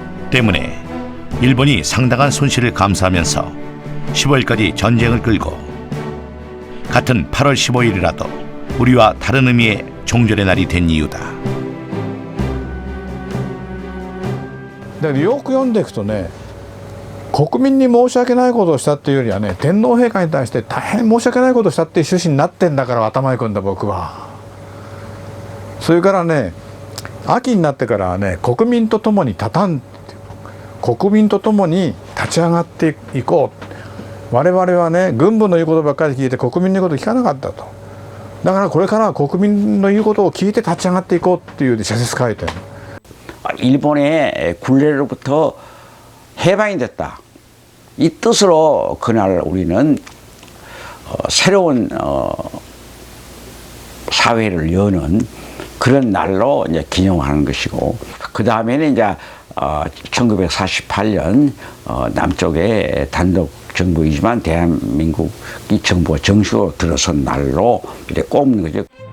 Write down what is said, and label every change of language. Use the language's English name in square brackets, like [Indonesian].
[Korean] 때문에 일본이 상당한 손실을 감수하면서 15일까지 전쟁을 끌고 같은 8월 15일이라도 우리와 다른 의미의 종전의 날이 된 이유다. [Japanese] だからよく読んでいくとね、国民に申し訳ないことをしたっていうよりはね、天皇陛下に対して大変申し訳ないことをしたっていう趣旨になってんだから頭にくんだ僕は。それからね、秋になってからはね、国民と共に立ち上がっていこう。我々はね、軍部の言うことばっかり聞いて国民の言うことを聞かなかったと。だからこれからは国民の言うことを聞いて立ち上がっていこうっていう社説書いてる。 [Korean] 일본의 굴레로부터 해방이 됐다. 이 뜻으로 그날 우리는 새로운 사회를 여는 그런 날로 이제 기념하는 것이고, 그 다음에는 이제 1948년 남쪽의 단독 정부이지만 대한민국이 정부가 정식으로 들어선 날로 이렇게 꼽는 거죠.